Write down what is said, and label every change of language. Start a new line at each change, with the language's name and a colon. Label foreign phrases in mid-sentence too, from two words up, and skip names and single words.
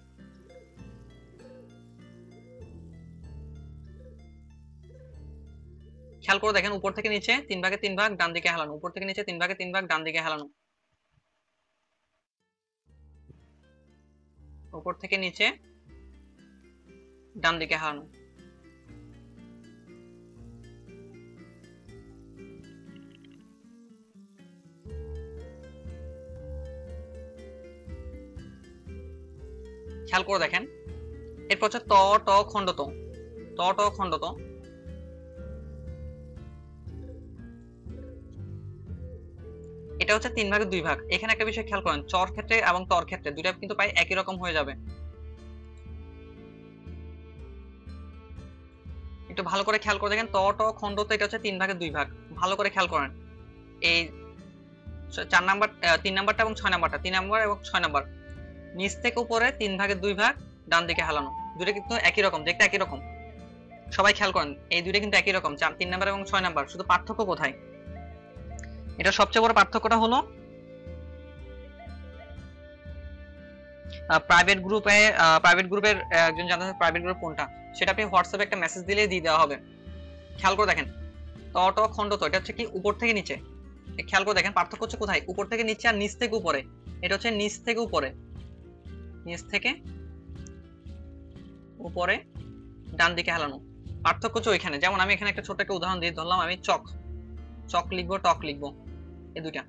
Bangla: খেয়াল করে দেখেন, উপর থেকে নিচে 3 ভাগের 3 ভাগ, ডান দিকে হেলানো, উপর থেকে নিচে 3 ভাগের 3 ভাগ, ডান দিকে হেলানো, উপর থেকে নিচে ডান দিকে হেলানো। খেয়াল করে দেখেন। এরপর হচ্ছে ত ট খণ্ডত, ত ট খণ্ডত। এটা হচ্ছে 3 ভাগের 2 ভাগ। এখানে একটা বিষয় খেয়াল করেন, চর ক্ষেত্রে এবং তর ক্ষেত্রে দুইটা কিন্তু প্রায় একই রকম হয়ে যাবে। একটু ভালো করে খেয়াল করে দেখেন, ত ট খণ্ডত, এটা হচ্ছে 3 ভাগের 2 ভাগ। ভালো করে খেয়াল করেন। এই 4 নাম্বার, 3 নাম্বারটা এবং 6 নাম্বারটা, 3 নাম্বার এবং 6 নাম্বার, নিচ থেকে উপরে 3 ভাগের 2 ভাগ, ডান দিকে হেলানো। দুটো কিন্তু একই রকম দেখতে, একই রকম। সবাই খেয়াল করেন, এই দুটো কিন্তু একই রকম, 3 নাম্বার এবং 6 নাম্বার। শুধু পার্থক্য কোথায়? এটা সবচেয়ে বড় পার্থক্যটা হলো প্রাইভেট গ্রুপে, প্রাইভেট গ্রুপের একজন জানতে চান
English: private group
Bangla: কোনটা, সেটা আপনি হোয়াটসঅ্যাপে একটা মেসেজ দিলেই দিয়ে দেওয়া হবে। খেয়াল করে দেখেন, ত ট খণ্ডত, এটা হচ্ছে কি উপর থেকে নিচে। খেয়াল করে দেখেন পার্থক্য হচ্ছে কোথায়, উপর থেকে নিচে আর নিচ থেকে উপরে। এটা হচ্ছে নিচ থেকে উপরে, নিচ থেকে উপরে ডান দিকে হেলানো। পার্থক্য হচ্ছে ওইখানে। যেমন আমি এখানে একটা ছোট একটা উদাহরণ দিয়ে ধরলাম, আমি চক, চক লিখবো, টক লিখবো, এই দুইটা।